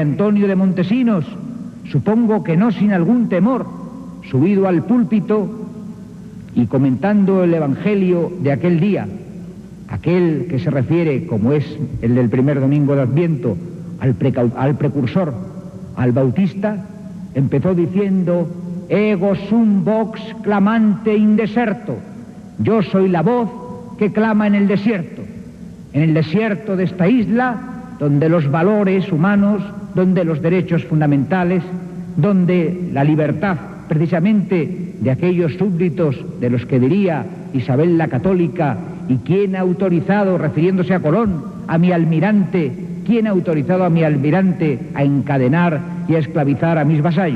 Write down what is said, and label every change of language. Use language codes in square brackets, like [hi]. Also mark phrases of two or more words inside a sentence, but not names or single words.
[es] Antonio de Montesinos, supongo que no sin algún temor, subido al púlpito y comentando el Evangelio de aquel día, aquel que se refiere, como es el del primer domingo de Adviento, al precursor, al Bautista, empezó diciendo: [la] ego sum vox clamante in deserto, [es] yo soy la voz que clama en el desierto de esta isla, donde los valores humanos, donde los derechos fundamentales, donde la libertad precisamente de aquellos súbditos de los que diría Isabel la Católica: ¿y quién ha autorizado, refiriéndose a Colón, a mi almirante, quién ha autorizado a mi almirante a encadenar y a esclavizar a mis vasallos?